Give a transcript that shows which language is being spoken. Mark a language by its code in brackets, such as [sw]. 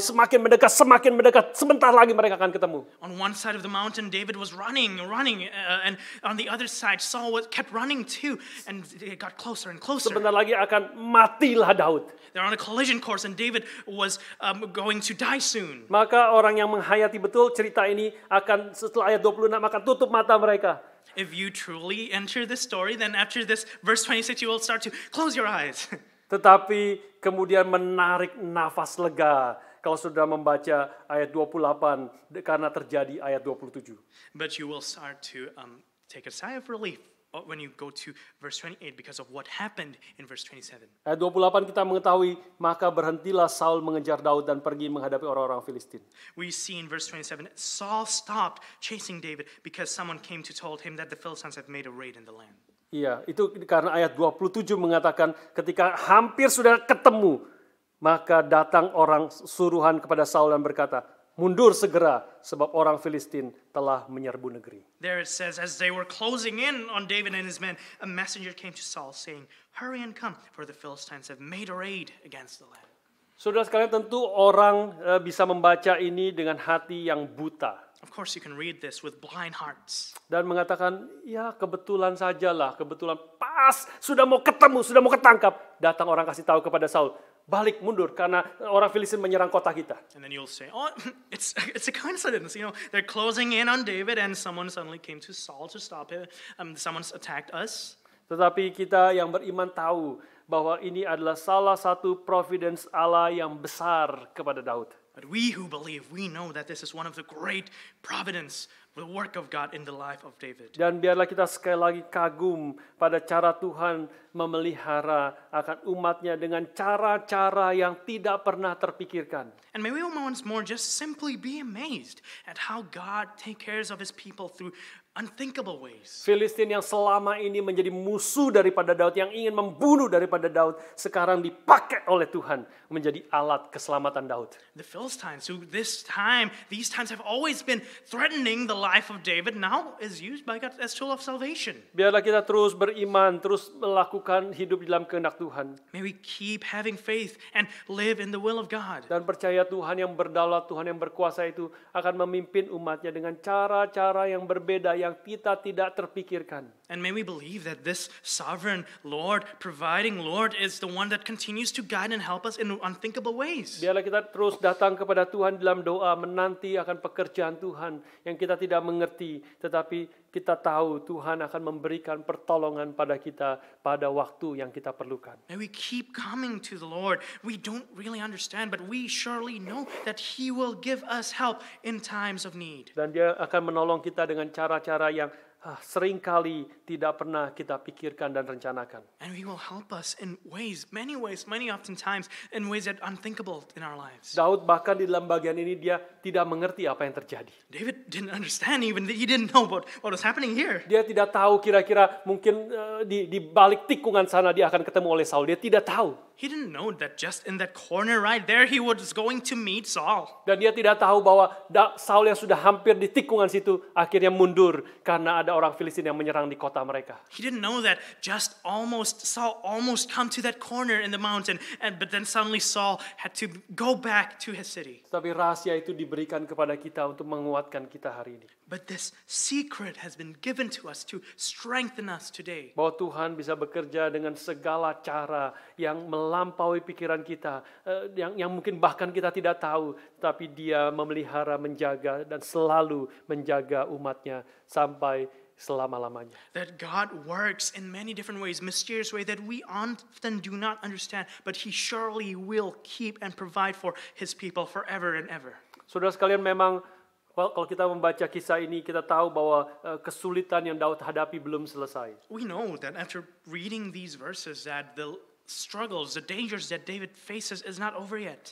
[id] Semakin mendekat. Sebentar lagi mereka akan ketemu. [en] On one side of the mountain, David was running, and on the other side, Saul kept running too, and it got closer and closer. [id] Sebentar lagi akan matilah Daud. [en] They're on a collision course, and David was going to die soon. [id] Maka orang yang menghayati betul cerita ini akan setelah ayat 26 akan tutup mata mereka. [en] If you truly enter this story, then after this verse 26 you will start to close your eyes. [id] Tetapi kemudian menarik nafas lega kalau sudah membaca ayat 28 karena terjadi ayat 27. [en] But you will start to take a sigh of relief when you go to verse 28 because of what happened in verse 27. [id] Ayat 28 kita mengetahui, maka berhentilah Saul mengejar Daud dan pergi menghadapi orang-orang Filistin. [en] We see in verse 27, Saul stopped chasing David because someone came to told him that the Philistines have made a raid in the land. [id] Iya, itu karena ayat 27 mengatakan ketika hampir sudah ketemu, maka datang orang suruhan kepada Saul dan berkata, mundur segera sebab orang Filistin telah menyerbu negeri. [en] There it says, as they were closing in on David and his men, a messenger came to Saul saying, hurry and come, for the Philistines have made a raid against the land. [id] Saudara sekalian, tentu orang bisa membaca ini dengan hati yang buta. [en] Of course you can read this with blind hearts. [id] Dan mengatakan, ya kebetulan sajalah, kebetulan pas sudah mau ketemu, sudah mau ketangkap, datang orang kasih tahu kepada Saul, balik mundur karena orang Filistin menyerang kota kita. [en] And then you'll say, oh, it's a coincidence. You know, they're closing in on David and someone suddenly came to Saul to stop him. Someone's attacked us. [id] Tetapi kita yang beriman tahu bahwa ini adalah salah satu [en] providence [id] Allah yang besar kepada Daud. [en] But we who believe, we know that this is one of the great providence the work of God in the life of David. [id] Dan biarlah kita sekali lagi kagum pada cara Tuhan memelihara akan umatnya dengan cara-cara yang tidak pernah terpikirkan. [en] And may we once more just simply be amazed at how God takes care of his people through unthinkable ways. [id] Filistin yang selama ini menjadi musuh daripada Daud, yang ingin membunuh daripada Daud, sekarang dipakai oleh Tuhan menjadi alat keselamatan Daud. [en] The Philistines, who these times have always been threatening the life of David, now is used by God as tool of salvation. [id] Biarlah kita terus beriman, terus melakukan hidup di dalam kehendak Tuhan. [en] May we keep having faith and live in the will of God. [id] Dan percaya Tuhan yang berdaulat, Tuhan yang berkuasa itu akan memimpin umatnya dengan cara-cara yang berbeda, yang kita tidak terpikirkan. [en] And may we believe that this sovereign Lord, providing Lord, is the one that continues to guide and help us in unthinkable ways. [id] Biarlah kita terus datang kepada Tuhan dalam doa, menanti akan pekerjaan Tuhan yang kita tidak mengerti, tetapi kita tahu Tuhan akan memberikan pertolongan pada kita pada waktu yang kita perlukan. [en] May we keep coming to the Lord. We don't really understand, but we surely know that He will give us help in times of need. [id] Dan Dia akan menolong kita dengan cara-cara yang seringkali tidak pernah kita pikirkan dan rencanakan. [en] And He will help us in ways, many oftentimes, in ways that are unthinkable in our lives. [id] Daud bahkan di dalam bagian ini dia tidak mengerti apa yang terjadi. [en] David didn't understand, even he didn't know what was happening here. [id] Dia tidak tahu kira-kira mungkin di balik tikungan sana dia akan ketemu oleh Saul. Dia tidak tahu. [en] He didn't know that just in that corner right there he was going to meet Saul. [id] Dan dia tidak tahu bahwa Saul yang sudah hampir di tikungan situ akhirnya mundur karena ada orang Filistin yang menyerang di kota mereka. [en] He didn't know that Saul almost come to that corner in the mountain, but then suddenly Saul had to go back to his city. [id] Tapi rahasia itu diberikan kepada kita untuk menguatkan kita hari ini. [en] But this secret has been given to us to strengthen us today. [id] Bahwa Tuhan bisa bekerja dengan segala cara yang melampaui pikiran kita, yang mungkin bahkan kita tidak tahu, tapi Dia memelihara, menjaga, dan selalu menjaga umatnya sampai selama-lamanya. [en] That God works in many different ways, mysterious ways that we often do not understand, but He surely will keep and provide for His people forever and ever. [id] Saudara sekalian, memang kalau kita membaca kisah ini, kita tahu bahwa kesulitan yang Daud hadapi belum selesai. [en] We know that after reading these verses that the struggles, the dangers that David faces is not over yet.